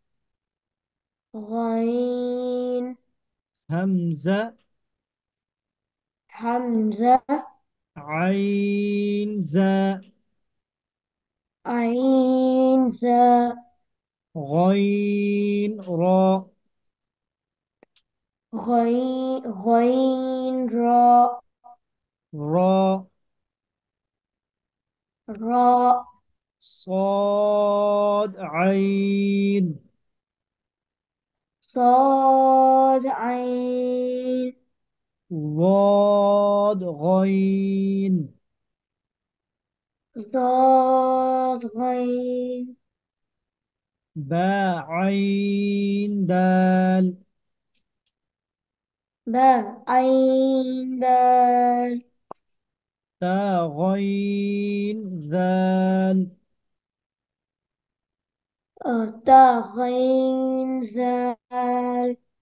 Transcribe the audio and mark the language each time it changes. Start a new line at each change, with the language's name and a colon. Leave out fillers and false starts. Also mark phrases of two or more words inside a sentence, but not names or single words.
Arabic: غين همزة حمزة عين زاء عين زاء غين راء غين راء راء راء صاد عين صاد عين ضاد غين ضاد غين باء عين دال باء عين دال تاء غين ذال تاء غين زال